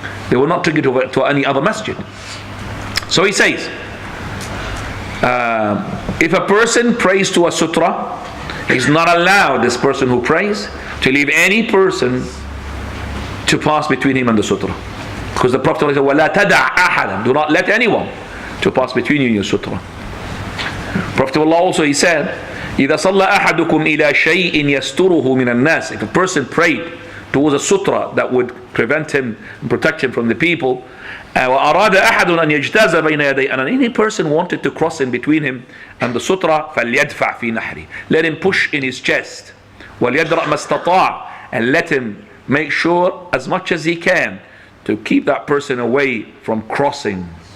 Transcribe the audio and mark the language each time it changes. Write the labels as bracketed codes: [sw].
[en] They were not triggered to any other masjid. So he says, if a person prays to a sutra, he's not allowed, this person who prays, to leave any person to pass between him and the sutra. Because the Prophet said, [ar] وَلَا تَدَعْ أَحَدًا, [en] do not let anyone to pass between you and your sutra. Prophet of Allah also, he said, [ar] إِذَا صَلَّى أَحَدُكُمْ إِلَى شَيْءٍ يَسْتُرُهُ مِنَ النَّاسِ. [en] If a person prayed towards a sutra that would prevent him and protect him from the people, [ar] وَأَرَادَ أَحَدٌ أَنْ يَجْتَازَ بَيْنَ يَدَيْهِ, [en] and any person wanted to cross in between him and the sutra, [ar] فَلْيَدْفَعْ فِي نَحْرِ, [en] let him push in his chest, [ar] وَلْيَدْرَأْ مَا اسْتَطَاعَ, [en] and let him make sure as much as he can to keep that person away from crossing.